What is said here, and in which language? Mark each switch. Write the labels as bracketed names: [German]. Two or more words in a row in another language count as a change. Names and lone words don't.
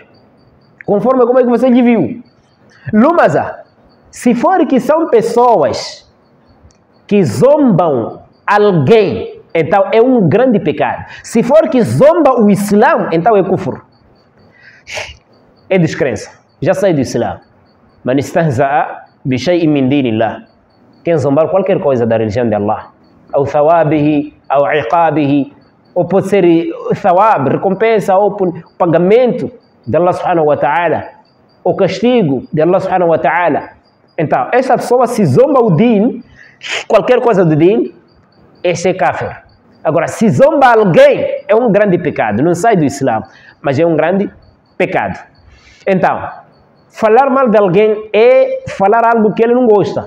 [Portuguese] Conforme como é que você lhe viu. Lumaza, se for que são pessoas que zombam alguém, então é um grande pecado. Se for que zomba o Islã, então é kufr. É descrença. Já sai do Islã. [Arabic] من استهزأ بشيء من دين الله. [Portuguese] Quem zombar qualquer coisa da religião de Allah, ou thawabihi, ou iqabihi, ou pode ser thawab, recompensa, ou pagamento de [Arabic] الله سبحانه وتعالى, [Portuguese] ou castigo de [Arabic] الله سبحانه وتعالى. [Portuguese] Então, essa pessoa se zomba o din, qualquer coisa do din, esse é kafir. Agora, se zomba alguém, é um grande pecado. Não sai do Islã, mas é um grande pecado. Então, falar mal de alguém é falar algo que ele não gosta.